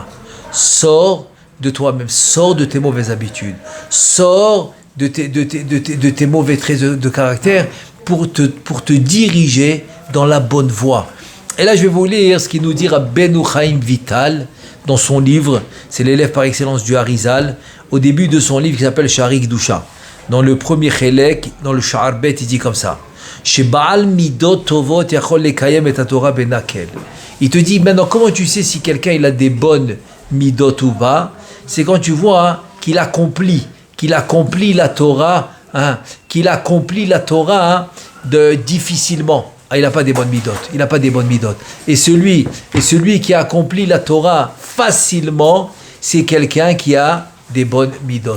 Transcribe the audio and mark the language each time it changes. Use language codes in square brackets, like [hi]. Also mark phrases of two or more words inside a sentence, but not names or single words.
[fr] Sors de toi-même, sors de tes mauvaises habitudes, sors de tes mauvais traits de caractère pour te diriger dans la bonne voie. Et là, je vais vous lire ce qu'il nous dit Rabbeinu Chaim Vital dans son livre. C'est l'élève par excellence du Harizal. Au début de son livre qui s'appelle Sha'ari Kedusha. Dans le premier Chelek, dans le Sha'ar Bet, il dit comme ça. [he] שבעל מדות טובות יכול לקיים את התורה בנקל. [fr] Il te dit maintenant, comment tu sais si quelqu'un il a des bonnes midot ou pas? C'est quand tu vois qu'il accomplit la Torah, difficilement. Il n'a pas des bonnes midot. Et celui qui accomplit la Torah facilement, c'est quelqu'un qui a des bonnes midot.